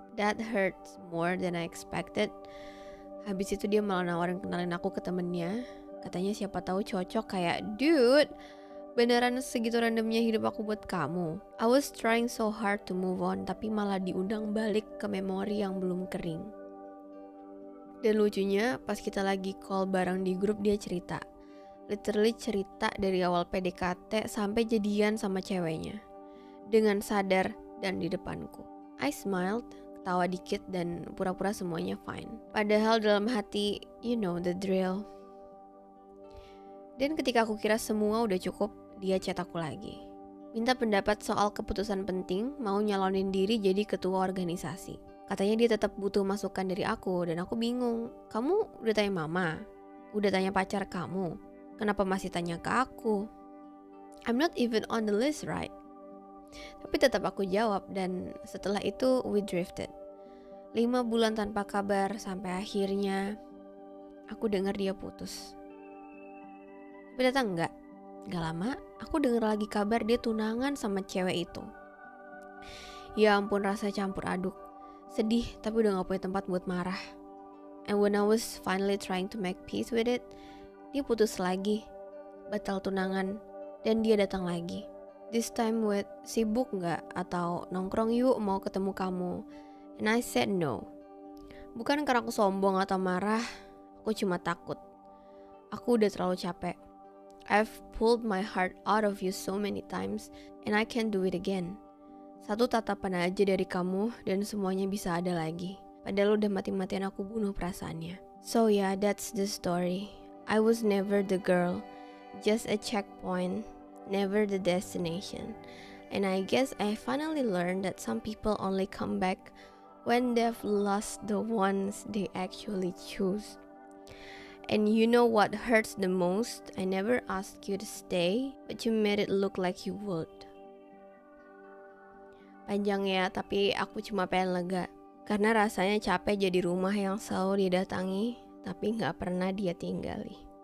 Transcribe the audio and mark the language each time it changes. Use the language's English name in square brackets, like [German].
[English] That hurts more than I expected. [Indonesian] Habis itu dia malah nawarin kenalin aku ke temennya. Katanya siapa tahu cocok, kayak dude, beneran segitu randomnya hidup aku buat kamu. [English] I was trying so hard to move on, [Indonesian] tapi malah diundang balik ke memori yang belum kering. Dan lucunya pas kita lagi call bareng di grup, dia cerita. Literally cerita dari awal PDKT sampai jadian sama ceweknya. Dengan sadar dan di depanku. [English] I smiled, [Indonesian] ketawa dikit dan pura-pura semuanya fine. Padahal dalam hati, [English] you know the drill. [Indonesian] Dan ketika aku kira semua udah cukup, dia chat aku lagi. Minta pendapat soal keputusan penting, mau nyalonin diri jadi ketua organisasi. Katanya dia tetap butuh masukan dari aku, dan aku bingung. Kamu udah tanya mama? Udah tanya pacar kamu? Kenapa masih tanya ke aku? [English] I'm not even on the list, right? [Indonesian] Tapi tetap aku jawab, dan setelah itu [English] we drifted. [Indonesian] 5 bulan tanpa kabar sampai akhirnya aku dengar dia putus. Tapi ternyata enggak. Gak lama aku dengar lagi kabar dia tunangan sama cewek itu. Ya ampun, rasa campur aduk. Sedih tapi udah gak punya tempat buat marah. [English] And when I was finally trying to make peace with it, [Indonesian] dia putus lagi, batal tunangan, dan dia datang lagi. [English] This time with [Indonesian] sibuk gak? Atau nongkrong yuk, mau ketemu kamu. [English] And I said no. [Indonesian] Bukan karena aku sombong atau marah, aku cuma takut. Aku udah terlalu capek. [English] I've pulled my heart out of you so many times, and I can't do it again. [Indonesian] Satu tatapan aja dari kamu dan semuanya bisa ada lagi. Padahal udah mati-matian aku bunuh perasaannya. [English] So yeah, that's the story. I was never the girl, just a checkpoint, never the destination. And I guess I finally learned that some people only come back when they've lost the ones they actually choose. And you know what hurts the most? I never asked you to stay, but you made it look like you would. [Indonesian] Panjang ya, tapi aku cuma pengen lega. Karena rasanya capek jadi rumah yang selalu dia datangi, tapi gak pernah dia tinggali.